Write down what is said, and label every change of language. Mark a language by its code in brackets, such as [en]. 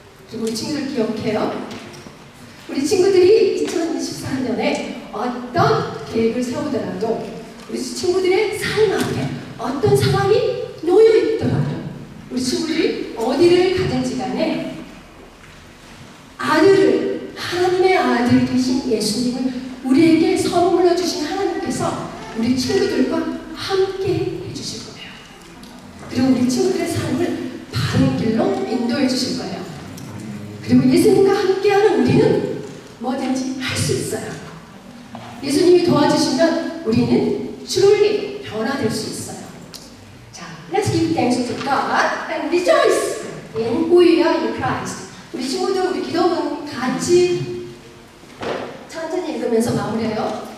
[ko] 그리고 우리 친구들 기억해요. 우리 친구들이 2024년에 어떤 계획을 세우더라도 우리 친구들의 삶 앞에 어떤 상황이 놓여 있더라도 우리 친구들이 어디를 가든지 간에 아들을, 하나님의 아들 되신 예수님을 우리에게 선물로 주신 하나님께서 우리 친구들과 함께 해주실 거예요. 그리고 우리 친구들의 삶을 바른 길로 인도해 주실 거예요. 그리고 예수님과 함께하는 우리는 뭐든지 할 수 있어요. 예수님이 도와주시면 우리는 truly 변화될 수 있어요. [en] 자, let's give thanks to God and rejoice in who we are in Christ. [ko] 우리 친구들, 우리 기도문 같이 천천히 읽으면서 마무리해요.